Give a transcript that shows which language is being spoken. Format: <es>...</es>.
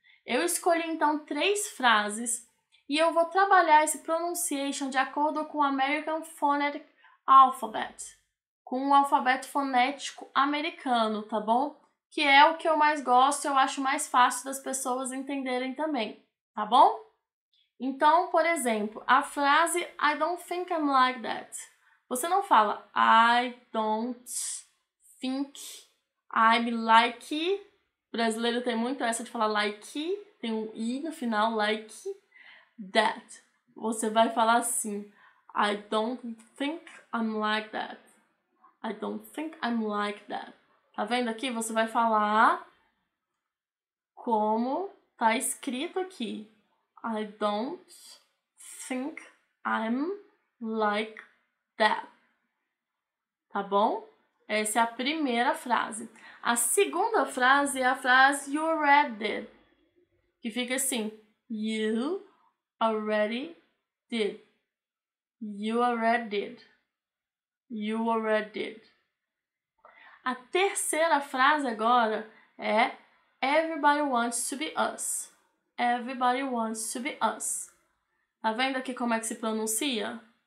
<pt>Eu escolhi então 3 frases e eu vou trabalhar esse pronunciation de acordo com o American Phonetic Alphabet, com o alfabeto fonético americano, tá bom? Que é o que eu mais gosto, eu acho mais fácil das pessoas entenderem também, tá bom? Então, por exemplo, a frase</pt> <en>I don't think I'm like that.</en> <pt>Você não fala</pt> <en>I don't think I'm like.</en> <pt>O brasileiro tem muito essa de falar like, tem um i no final,</pt> <en>like that.</en> <pt>Você vai falar assim,</pt> <en>I don't think I'm like that. I don't think I'm like that.</en> <pt>Tá vendo aqui? Você vai falar como tá escrito aqui.</pt> <en>I don't think I'm like that.</en> <pt>Tá bom? Essa é a primeira frase. A segunda frase é a frase</pt> <en>you already did,</en> <pt>que fica assim, you already did.</pt> <en>You already did. You already did.</en> <pt>A terceira frase agora é</pt> <en>everybody wants to be us. Everybody wants to be us.</en> <pt>Tá vendo aqui como é que se pronuncia?</pt>